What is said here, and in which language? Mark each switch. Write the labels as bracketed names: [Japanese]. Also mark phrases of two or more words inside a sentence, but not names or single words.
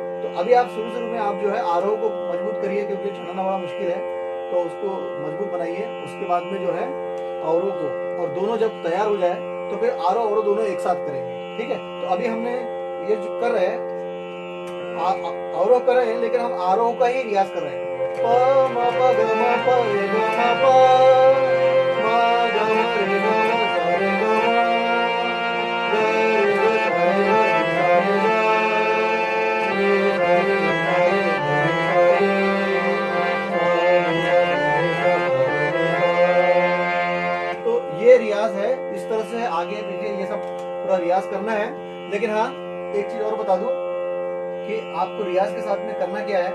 [Hindi] तो अभी आप शुरू में आप जो है आरोह को मजबूत करिए क्योंकि छाना बड़ा मुश्किल है, तो उसको मजबूत बनाइए। उसके बाद में जो है अवरोह को, और दोनों जब तैयार हो जाए तो फिर आरोह अवरोह दोनों एक साथ करेंगे, ठीक है। तो अभी हमने ये जो कर रहे हैं अवरोह कर रहे हैं लेकिन हम आरोह का ही रियाज कर रहे हैं। प म प ग म प रे ग म प म ग म रे ग म सा रे ग म ग रे ग सा रे ग सा रे ग ये रियाज है। इस तरह से आगे पीछे ये सब पूरा रियाज करना है। लेकिन हाँ, एक चीज और बता दूं कि आपको रियाज के साथ में करना क्या है।